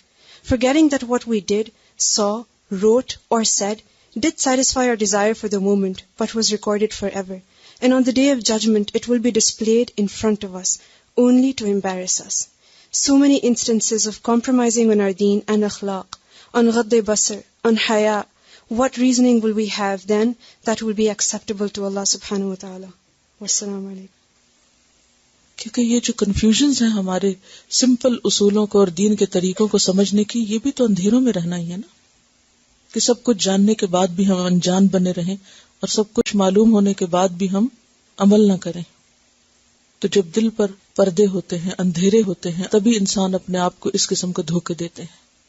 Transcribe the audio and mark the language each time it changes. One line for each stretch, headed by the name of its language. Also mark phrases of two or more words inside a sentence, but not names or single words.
English: Forgetting that what we did, saw, wrote, or said did satisfy our desire for the moment, but was recorded forever. And on the day of judgment, it will be displayed in front of us, only to embarrass us. So many instances of compromising on our deen and akhlaq, on
Arabic: غض بصر,
English: on haya. What reasoning will we have then that will be acceptable to Allah
Arabic: سبحانه وتعالى? والسلام عليكم.
Urdu: کیونکہ یہ جو کنفیوژنز ہیں ہمارے سمپل اصولوں کو اور دین کے طریقوں کو سمجھنے کی، یہ بھی تو اندھیروں میں رہنا ہی ہے نا، کہ سب کچھ جاننے کے بعد بھی ہم انجان بنے رہیں اور سب کچھ معلوم ہونے کے بعد بھی ہم عمل نہ کریں. تو جب دل پر پردے ہوتے ہیں، اندھیرے ہوتے ہیں، تبھی انسان اپنے آپ کو اس قسم کے دھوکے دیتے ہیں.